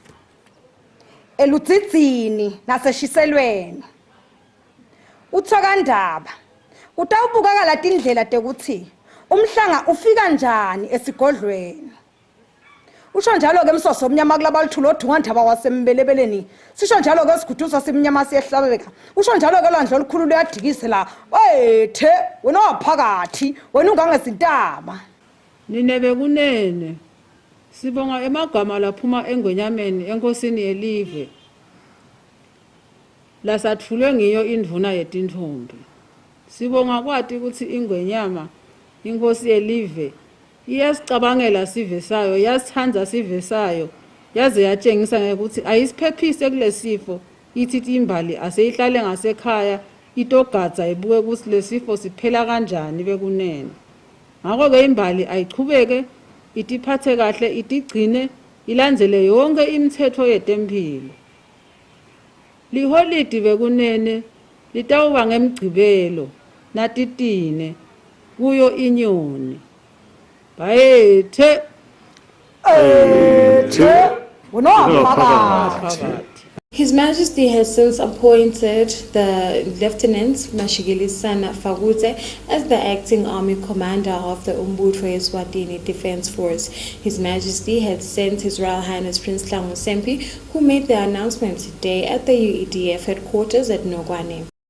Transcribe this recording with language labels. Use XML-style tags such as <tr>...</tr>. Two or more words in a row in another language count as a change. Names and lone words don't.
<ss>eludzidzini naseshiselweni uthokandaba utawubukakala tindlela tekuthi umhlanga ufika njani esigodlweni usho njalo ke msoso omnyama kulaba lithulo odungandaba wasembelebeleni sisho njalo ke siguduzwa simnyama siyehlabeka usho njalo ke landlo olukhulu luyadikise la wethe wena waphakathi wena ungangezintaba ninebe kunene sibonga emagama laphuma engwenyameni enkosini yelive lasathulwe ngiyo indvuna yetinthombi sibonga kwathi ukuthi ingwenyama inkosi yelive iyasicabangela sive sayo yasithanza sive sayo yaze yatshengisa ngekuthi ayisiphephise kulesifo ithi imbali aseyihlale ngasekhaya itogadza ibuke ukuthi lesifo siphela kanjani bekunene ngakho ke imbali ayichubeke itiphathe kahle itigcine ilandzele yonke imithetho yetempilo liholidi bekunene litawuba ngemgcibelo natitine kuyo inyoni bayethe</ss> <en>His Majesty has since appointed the Lieutenant Mashigilisana Fagute as the acting army commander of the Umbutfo Eswatini Defense Force. His Majesty had sent His Royal Highness Prince Sempi, who made the announcement today at the UEDF headquarters at Nogwane.</en>